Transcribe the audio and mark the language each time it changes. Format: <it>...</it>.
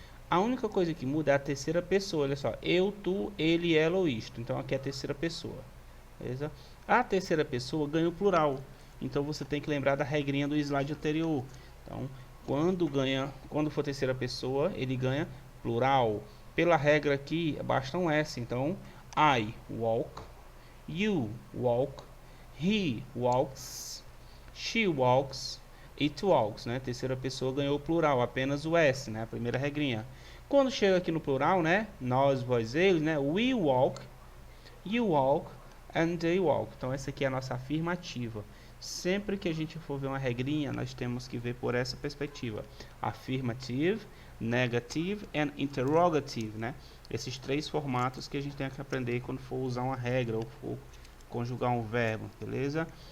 <pt>A única coisa que muda é a terceira pessoa, olha só. Eu, tu, ele, ela ou isto. Então aqui é a terceira pessoa. Beleza? A terceira pessoa ganha o plural. Então você tem que lembrar da regrinha do slide anterior. Então, quando for terceira pessoa, ele ganha plural. Pela regra aqui, basta um S. Então,</pt> <en>I walk, you walk, he walks, she walks, it walks,</en> <pt>né? Terceira pessoa ganhou o plural, apenas o S, né? A primeira regrinha. Quando chega aqui no plural, né? Nós, vós, eles, né?</pt> <en>We walk, you walk, and they walk.</en> <pt>Então essa aqui é a nossa afirmativa. Sempre que a gente for ver uma regrinha, nós temos que ver por essa perspectiva.</pt> <en>Affirmative, negative and interrogative,</en> <pt>né? Esses três formatos que a gente tem que aprender quando for usar uma regra ou for conjugar um verbo, beleza?</pt>